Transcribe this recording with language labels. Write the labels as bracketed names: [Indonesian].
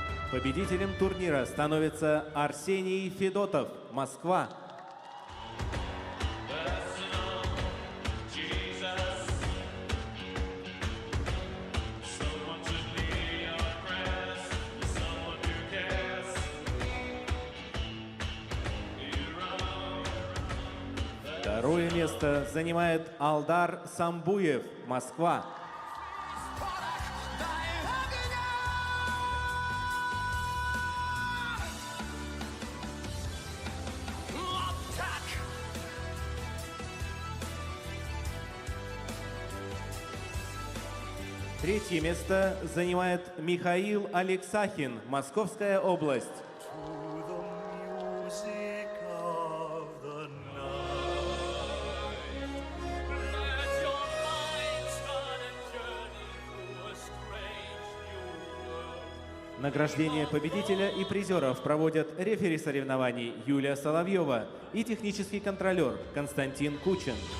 [Russian] Победителем турнира становится Арсений Федотов, Москва. [English] Jesus, someone to be your prayers, someone who cares. [Russian] Второе место занимает Алдар Самбуев, Москва. Третье место занимает Михаил Алексахин, Московская область. [English] To the music of the night, let your mind start a journey through a strange new world. [Russian] Награждение победителя и призеров проводят рефери соревнований Юлия Соловьева и технический контролер Константин Кучин.